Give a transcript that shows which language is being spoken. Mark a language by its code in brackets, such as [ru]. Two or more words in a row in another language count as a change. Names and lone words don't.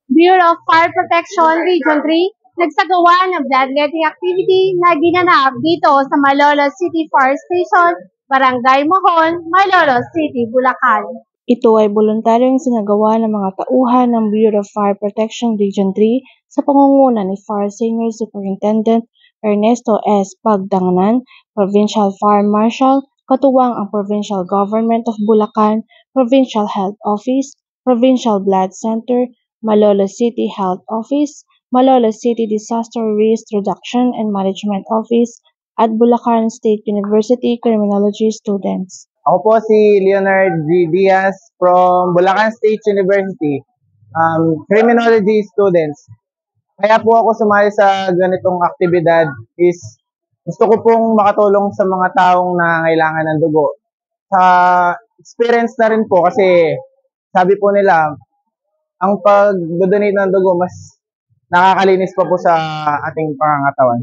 [tl] Bureau of Fire Protection Region 3 nagsagawa ng bloodletting activity na ginanap dito sa Malolos City Fire Station, Barangay Mohon, Malolos City, Bulacan. Ito ay voluntaryong sinagawa ng mga tauhan ng Bureau of Fire Protection Region 3 sa pangunguna ni Fire Senior Superintendent Ernesto S. Pagdanganan, Provincial Fire Marshal, katuwang ang Provincial Government of Bulacan, Provincial Health Office, Provincial Blood Center, Malolos City Health Office, Malolos City Disaster Risk Reduction and Management Office, at Bulacan State University Criminology students. Ako po si Leonard G. Diaz from Bulacan State University, Criminology students. Kaya po ako sumali sa ganitong aktibidad is gusto ko pong makatulong sa mga taong nangangailangan ng dugo. Sa experience na rin po kasi sabi po nila, ang pag-donate ng dugo mas nakakalinis pa po sa ating pangangatawan.